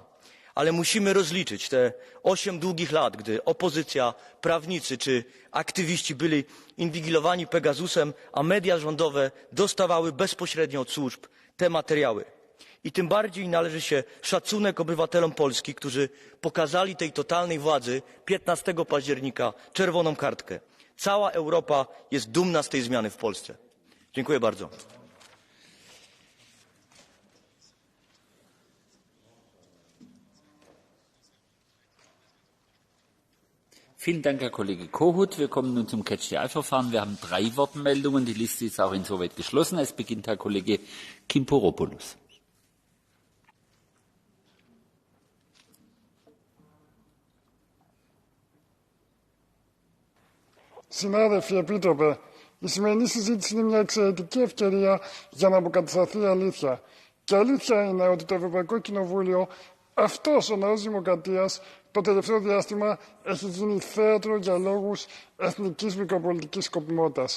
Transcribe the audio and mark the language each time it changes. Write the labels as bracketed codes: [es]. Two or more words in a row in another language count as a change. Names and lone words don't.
[pl] Ale musimy rozliczyć te 8 długich lat, gdy opozycja, prawnicy czy aktywiści byli inwigilowani Pegasusem, a media rządowe dostawały bezpośrednio od służb te materiały. I tym bardziej należy się szacunek obywatelom Polski, którzy pokazali tej totalnej władzy 15 października czerwoną kartkę. Cała Europa jest dumna z tej zmiany w Polsce. Dziękuję bardzo. [de] Vielen Dank, Herr Kollege Kohut. Wir kommen nun zum Catch-the-Eye-Verfahren. Wir haben 3 Wortmeldungen. Die Liste ist auch insoweit geschlossen. Es beginnt Herr Kollege Kimporopoulos. [el] Συνάδελφοι, Επίτροπε, η σημερινή συζήτηση είναι μια εξαιρετική ευκαιρία για να αποκατασταθεί η αλήθεια. Και η αλήθεια είναι ότι το Ευρωπαϊκό Κοινοβούλιο, αυτός ο ναός δημοκρατίας, το τελευταίο διάστημα έχει γίνει θέατρο για λόγους εθνικής μικροπολιτικής σκοπιμότητας.